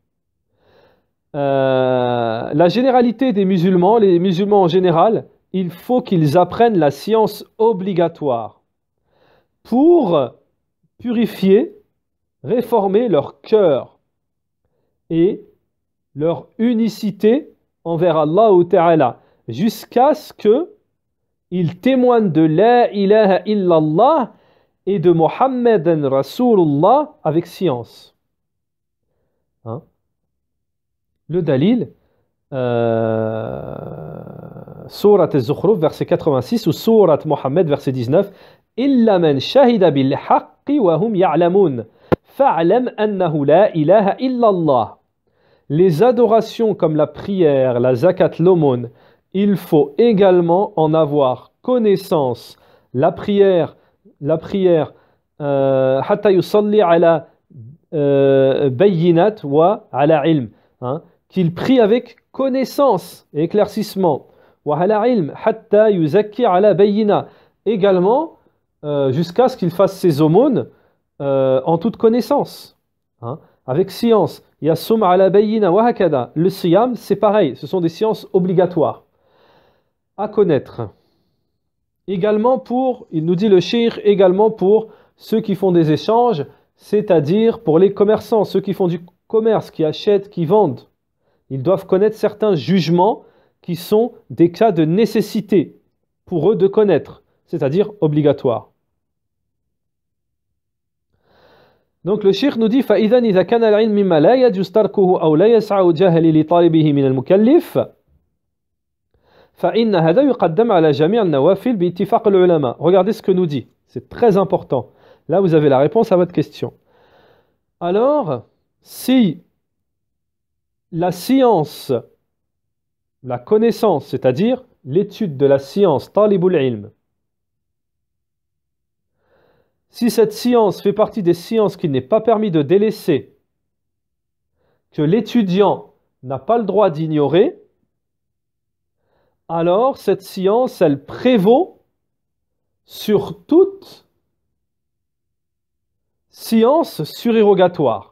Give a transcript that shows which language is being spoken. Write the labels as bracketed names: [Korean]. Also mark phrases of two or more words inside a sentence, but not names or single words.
[French] La généralité des musulmans, les musulmans en général, il faut qu'ils apprennent la science obligatoire pour purifier, réformer leur cœur et leur unicité envers [Arabic] الله تعالى, [French] jusqu'à ce qu'ils témoignent de [Arabic] لا إله إلا الله [French] et de [Arabic] محمدا رسول الله [French] avec science. Hein? Le dalil, Surat al-Zukhruf, verset 86, ou Surat Muhammad, verset 19, [Arabic] إلا من شهد بالحق وهم يعلمون فاعلم أنه لا إله إلا الله. [French] Les adorations comme la prière, la zakat, l'aumône, il faut également en avoir connaissance. La prière, [Arabic] حتى يصلي على بينات وعلى علم, [French] qu'il prie avec connaissance et éclaircissement. [Arabic] وعلى علم حتى يزكي على بينة, [French] également jusqu'à ce qu'il fasse ses aumônes en toute connaissance, avec science. [Arabic] يصوم على بينة وهكذا. [French] Le siyam, c'est pareil, ce sont des sciences obligatoires à connaître. Également il nous dit le cheikh, également pour ceux qui font des échanges, c'est-à-dire pour les commerçants, ceux qui font du commerce, qui achètent, qui vendent. Ils doivent connaître certains jugements qui sont des cas de nécessité pour eux de connaître, c'est-à-dire obligatoires. Donc le cheikh nous dit [Arabic] فَإِذًا إِذَا كَانَ الْعِلْمُ مِمَّا لَا يَجُوزُ تَرْكُهُ أَوْ لَا يَسْعَ جَهْلِ لِطَالِبِهِ مِنَ الْمُكَلِّفِ فَإِنَّ هَذَا يُقَدَّمُ عَلَى جَمِيعِ النَّوَافِلِ بِاتِّفَاقِ الْعُلَمَاءِ. [French] Regardez ce que nous dit, c'est très important. Là vous avez la réponse à votre question. Alors, si la science, la connaissance, c'est-à-dire l'étude de la science, [Arabic] طالب العلم, [French] si cette science fait partie des sciences qu'il n'est pas permis de délaisser, que l'étudiant n'a pas le droit d'ignorer, alors cette science, elle prévaut sur toute science surérogatoire.